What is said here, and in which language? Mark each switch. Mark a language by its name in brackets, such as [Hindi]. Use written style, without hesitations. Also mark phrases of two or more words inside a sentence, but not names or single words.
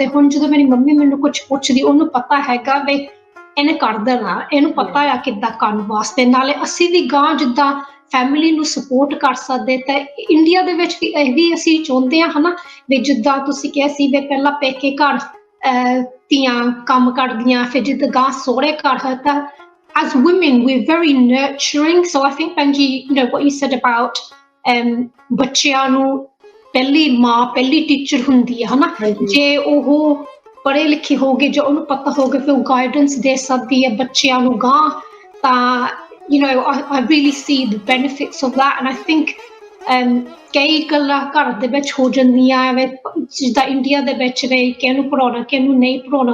[Punjabi] ਹੁਣ ਜਦੋਂ ਮੇਰੀ ਮੰਮੀ ਮੈਨੂੰ ਕੁਛ ਪੁੱਛਦੀ, ਉਹਨੂੰ ਪਤਾ ਹੈਗਾ ਵੀ ਇਹਨੇ ਕਰ ਦੇਣਾ, ਇਹਨੂੰ ਪਤਾ ਆ ਕਿੱਦਾਂ ਕਰਨ ਵਾਸਤੇ. ਨਾਲੇ ਅਸੀਂ ਵੀ ਗਾਂ ਜਿੱਦਾਂ ਫੈਮਿਲੀ ਨੂੰ ਸਪੋਰਟ ਕਰ ਸਕਦੇ. ਤਾਂ ਇੰਡੀਆ ਦੇ ਵਿੱਚ ਵੀ ਇਹ ਵੀ ਅਸੀਂ ਚਾਹੁੰਦੇ ਹਾਂ, ਹਨਾ, ਵੀ ਜਿੱਦਾਂ ਤੁਸੀਂ ਕਿਹਾ ਸੀ ਵੀ ਪਹਿਲਾਂ ਪੇਕੇ ਘਰ ਧੀਆਂ ਕੰਮ ਕਰਦੀਆਂ, ਫਿਰ ਜਿੱਦਾਂ ਗਾਂ ਸਹੁਰੇ ਘਰ ਹੈ, ਤਾਂ [English] as women we're very nurturing. So I think, [Punjabi] Benji, [English] what you said about [Punjabi] ਬੱਚਿਆਂ ਨੂੰ ਪਹਿਲੀ ਮਾਂ ਪਹਿਲੀ ਟੀਚਰ ਹੁੰਦੀ ਹੈ, ਹਨਾ. ਜੇ ਉਹ ਪੜ੍ਹੇ ਲਿਖੇ ਹੋਗੇ, ਜੇ ਉਹਨੂੰ ਪਤਾ ਹੋਗਾ ਫਿਰ ਉਹ ਗਾਈਡੈਂਸ ਦੇ ਸਕਦੀ ਹੈ ਬੱਚਿਆਂ ਨੂੰ ਗਾਂ, ਤਾਂ [English] I really see the benefits of that. And I think [Punjabi] ਕਈ ਗੱਲਾਂ ਘਰ ਦੇ ਵਿੱਚ ਹੋ ਜਾਂਦੀਆਂ ਜਿੱਦਾਂ ਇੰਡੀਆ ਦੇ ਵਿੱਚ ਵੀ ਕਿਹਨੂੰ ਪੜ੍ਹਾਉਣਾ ਕਿਹਨੂੰ ਨਹੀਂ ਪੜ੍ਹਾਉਣਾ,